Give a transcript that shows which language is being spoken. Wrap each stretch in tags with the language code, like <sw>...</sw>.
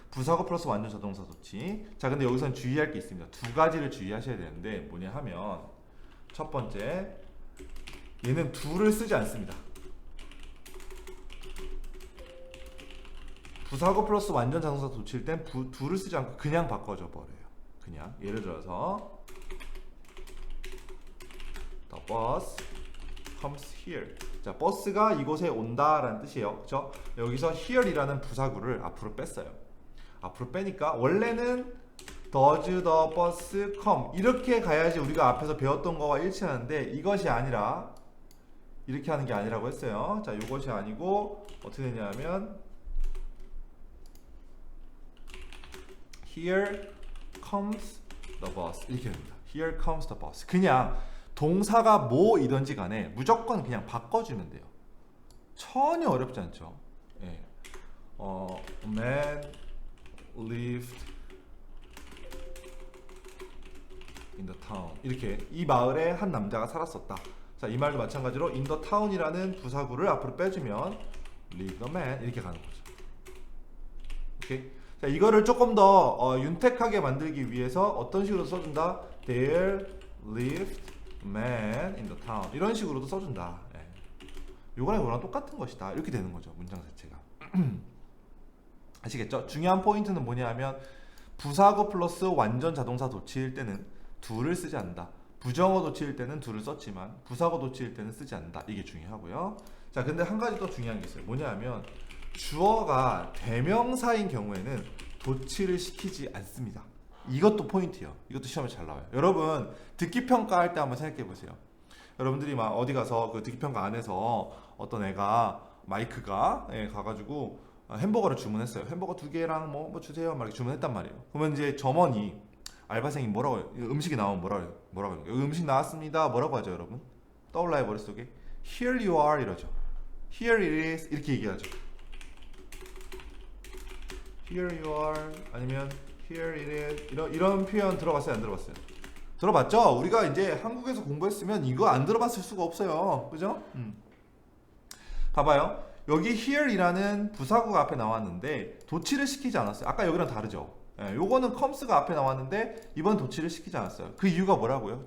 <ko>부사구 플러스 완전 자동사 도치. 자 근데 여기서는 주의할 게 있습니다. 두 가지를 주의하셔야 되는데 뭐냐 하면 첫 번째 얘는 do를 쓰지 않습니다. 부사구 플러스 완전 자동사 도치일 땐 do를 쓰지 않고 그냥 바꿔줘 버려요. 그냥 예를 들어서</ko> <en>The bus comes here.</en> <ko>자, 버스가 이곳에 온다라는 뜻이에요. 그렇죠? 여기서 here이라는 부사구를 앞으로 뺐어요. 앞으로 빼니까 원래는</ko> <en>does the bus come</en> <ko>이렇게 가야지 우리가 앞에서 배웠던 거와 일치하는데 이것이 아니라 이렇게 하는 게 아니라고 했어요. 자, 이것이 아니고 어떻게 되냐면</ko> <en>Here comes the bus</en> <ko>이렇게 됩니다.</ko> <en>Here comes the bus.</en> <ko>그냥 동사가 뭐이든지 간에 무조건 그냥 바꿔주면 돼요. 전혀 어렵지 않죠. 예.</ko> <en>Man lived in the town</en> <ko>이렇게 이 마을에 한 남자가 살았었다. 자, 이 말도 마찬가지로 in the town이라는 부사구를 앞으로 빼주면</ko> <en>live the man</en> <ko>이렇게 가는 거죠. 오케이. 자, 이거를 조금 더 윤택하게 만들기 위해서 어떤 식으로 써준다?</ko> <en>There lived a man in the town</en> <ko>이런 식으로도 써준다. 예. 요거랑 이거랑 똑같은 것이다. 이렇게 되는 거죠. 문장 자체가. 아시겠죠? 중요한 포인트는 뭐냐 하면 부사구 플러스 완전 자동사 도치일 때는 do를 쓰지 않는다. 부정어 도치일 때는 do를 썼지만 부사구 도치일 때는 쓰지 않는다. 이게 중요하고요. 자, 근데 한 가지 더 중요한 게 있어요. 뭐냐 하면 주어가 대명사인 경우에는 도치를 시키지 않습니다. 이것도 포인트예요. 이것도 시험에 잘 나와요. 여러분 듣기 평가할 때 한번 생각해 보세요. 여러분들이 막 어디 가서 그 듣기 평가 안에서 어떤 애가 마이크가 가가지고 햄버거를 주문했어요. 햄버거 2개랑 뭐 주세요. 막 이렇게 주문했단 말이에요. 그러면 이제 점원이 알바생이 뭐라고 해요? 음식이 나오면 뭐라고 해요? 여기 음식 나왔습니다. 뭐라고 하죠, 여러분? 떠올라요 머릿속에?</ko> <en>Here you are</en> <ko>이러죠.</ko> <en>Here it is</en> <ko>이렇게 얘기하죠.</ko> <en>Here you are</en> <ko>아니면</ko> <en>Here it is</en> <ko>이런 표현 들어봤어요? 안 들어봤어요? 들어봤죠? 우리가 이제 한국에서 공부했으면 이거 안 들어봤을 수가 없어요. 그죠? 봐봐요. 여기 here이라는 부사구가 앞에 나왔는데 도치를 시키지 않았어요. 아까 여기랑 다르죠? 예, 요거는 comes가 앞에 나왔는데 이번 도치를 시키지 않았어요. 그 이유가 뭐라고요?</ko>